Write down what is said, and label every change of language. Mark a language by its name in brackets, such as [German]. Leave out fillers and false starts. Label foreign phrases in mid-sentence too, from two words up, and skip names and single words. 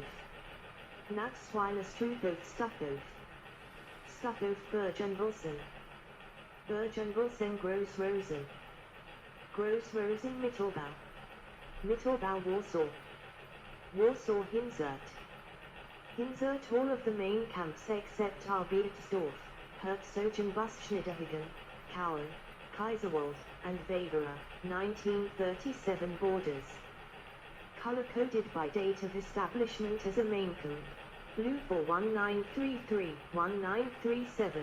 [English] Natzweilerstraße Stutthof. Stutthof Bergen-Belsen. Bergen-Belsen Gross-Rosen. Gross-Rosen Mittelbau. Mittelbau Warsaw. Warsaw Hinzert. Hinzert all of the main camps except Arbiersdorf, Herzogenbusch-Schniederhagen, Kauen, Kaiserwald, and Wegerer, 1937 borders. Color-coded by date of establishment as a main camp. Blue for 1933, 1937.